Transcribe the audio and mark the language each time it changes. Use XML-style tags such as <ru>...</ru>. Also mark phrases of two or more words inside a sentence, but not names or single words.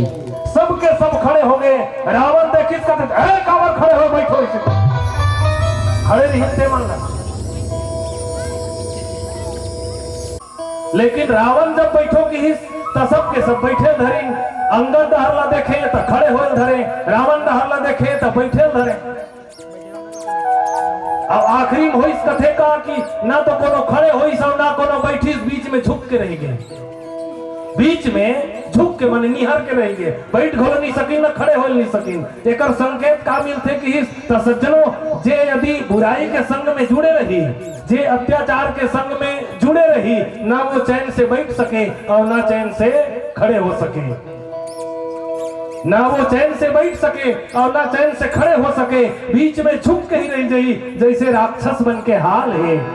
<hne>सबके सब खड़े हो गए। रावण देखिस कहते कावर खड़े हो बैठो, इसे खड़े नहीं थे मन। लेकिन रावण जब बैठो की तो सबके सब बैठे धरे। अंगद डहरला देखे तो खड़े हो धरे, रावण डहरला देखे तो बैठे धरे। अब आखिरी में होइस कथे का कि ना तो कोनो खड़े होइस और ना कोनो बैठिस, बीच में झुक के रह गए। बीच में झुक के मन निहर के रहेंगे, बैठ घोल नहीं सकिन न खड़े हो नहीं सकिन। एकर संकेत का मिलते कि सज्जनों जे यदि बुराई के संग में जुड़े रही, जे अत्याचार के संग में जुड़े रही, ना वो चैन से बैठ सके और ना चैन से खड़े हो सके, ना वो चैन से बैठ सके और ना चैन से खड़े हो सके, बीच में झुक के ही रह जाई जैसे राक्षस बन के हाल है।</hne>